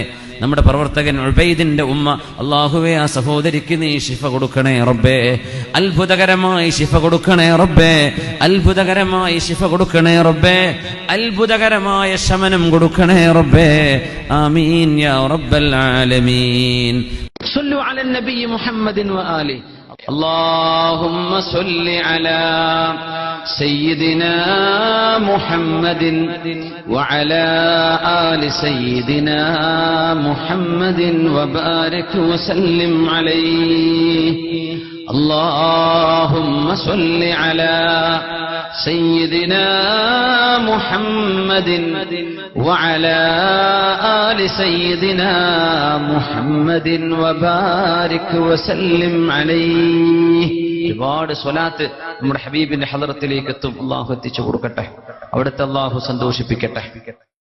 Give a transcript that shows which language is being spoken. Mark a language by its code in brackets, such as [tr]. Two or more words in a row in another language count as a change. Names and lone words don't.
[ml] നമ്മുടെ പ്രവർത്തകൻ ഉബൈദിന്റെ ഉമ്മ, അല്ലാഹുവേ ആ സഹോദരിക്ക് നീ ശിഫ കൊടുക്കണേ റബ്ബേ, അത്ഭുതകരമായി ശിഫ കൊടുക്കണേ റബ്ബേ, അത്ഭുതകരമായി ശിഫ കൊടുക്കണേ റബ്ബേ, അത്ഭുതകരമായ ശമനം കൊടുക്കണേ റബ്ബേ. [ar] آمين يا رب العالمين. صلوا على النبي محمد وآله. اللهم صل على سيدنا محمد وعلى آل سيدنا محمد وبارك وسلم عليه. اللهم صل على سيدنا محمد وعلى آل سيدنا محمد وبارك وسلم عليه. [ml] ഒരുപാട് സ്വലാത്ത് നമ്മുടെ ഹബീബിന്റെ ഹളറത്തിലേക്ക് എത്തും. അല്ലാഹു എത്തിച്ചു കൊടുക്കട്ടെ, അവിടുത്തെ അല്ലാഹു സന്തോഷിപ്പിക്കട്ടെ.